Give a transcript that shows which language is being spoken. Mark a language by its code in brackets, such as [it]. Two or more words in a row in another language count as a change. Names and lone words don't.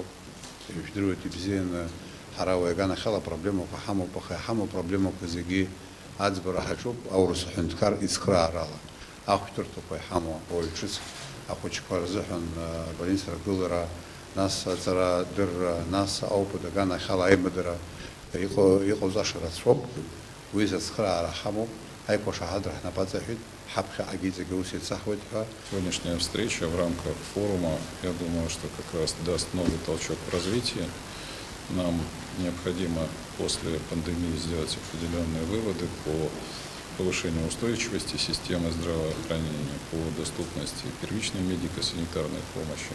[ab] Ижәдыруеит ибзианы ҳара уи аганахьала проблемақәа ҳамоуп, аха иҳамоу проблемақәа зегьы аӡбара ҳаҿуп аурыс ҳәынҭқар ицхыраарала. Ахәшәтәырҭақәа иҳамоу ауаҩ ҿыц ахәыҷқәа рзыҳәан больница ргылара, нас аҵарадырра, нас аупыт аганахьала аимадара иҟоуҵаша рацәоуп. Уи зацхыраара ҳамоуп, аиқәашаҳаҭра ҳнапаҵаҳәит. [ru] Сегодняшняя встреча в рамках форума, я думаю, что как раз даст новый толчок в развитии. Нам необходимо после пандемии сделать определенные выводы по повышению устойчивости системы здравоохранения, по доступности первичной медико-санитарной помощи.